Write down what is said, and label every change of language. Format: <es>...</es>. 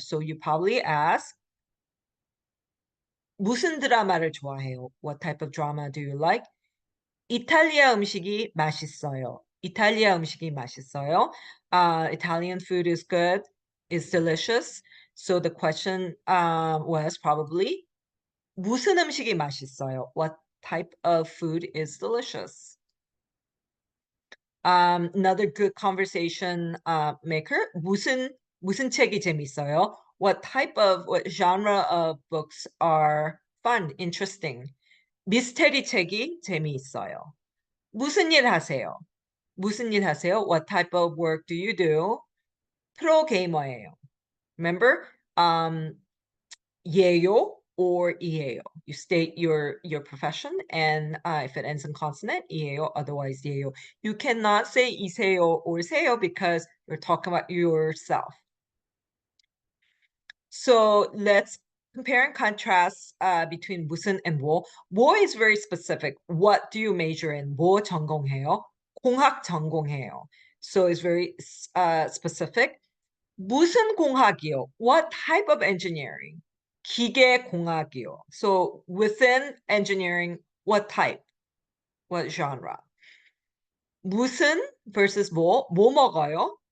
<en>So you probably ask,</en> <ko>무슨 드라마를 좋아해요?</ko> <en>What type of drama do you like?</en> <ko>이탈리아 음식이 맛있어요. 이탈리아 음식이 맛있어요.</ko> <en>Italian food is good. is delicious. So the question was probably</en> <ko>무슨 음식이 맛있어요?</ko> <en>What type of food is delicious? Another good conversation maker.</en> <ko>무슨 책이 재밌어요?</ko> <en>What genre of books are fun, interesting?</en> <ko>미스테리 책이 재미있어요. 무슨 일 하세요? 무슨 일 하세요?</ko> <en>What type of work do you do?</en> <ko>프로게이머예요.</ko> <en>Remember?</en> <ko>예요 or 이에요.</ko> <en>You state your profession, and if it ends in consonant, 이에요, otherwise 예요. You cannot say 이세요 or 세요 because you're talking about yourself. So let's compare and contrast between 무슨 and 뭐. 뭐 is very specific. What do you major in?</en> <ko>뭐 전공해요? 공학 전공해요.</ko> <en>So it's very specific.</en> <ko>무슨 공학이요?</ko> <en>What type of engineering?</en> <ko>기계공학이요.</ko> <en>So within engineering, what type? What genre?</en> <ko>무슨 versus 뭐 먹어요?</ko>